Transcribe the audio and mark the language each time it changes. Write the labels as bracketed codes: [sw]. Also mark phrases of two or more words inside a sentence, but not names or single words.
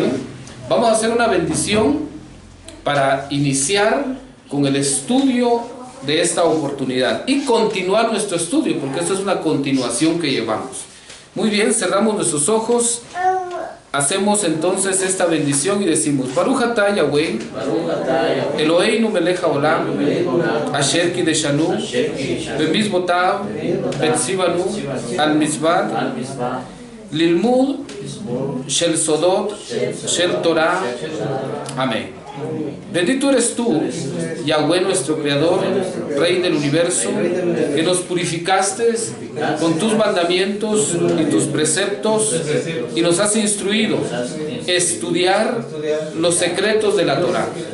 [es] Vamos a hacer una bendición para iniciar con el estudio de esta oportunidad y continuar nuestro estudio, porque esto es una continuación que llevamos. Muy bien, cerramos nuestros ojos, hacemos entonces esta bendición y decimos: [he] ברוך אתה יהוה אלוהינו מלך העולם אשר קידשנו במצוותיו וציוונו על מצוות ללמוד של סודות של תורה. [es] Amén. Bendito eres tú, Yahweh nuestro Creador, Rey del universo, que nos purificaste con tus mandamientos y tus preceptos y nos has instruido a estudiar los secretos de la Torá.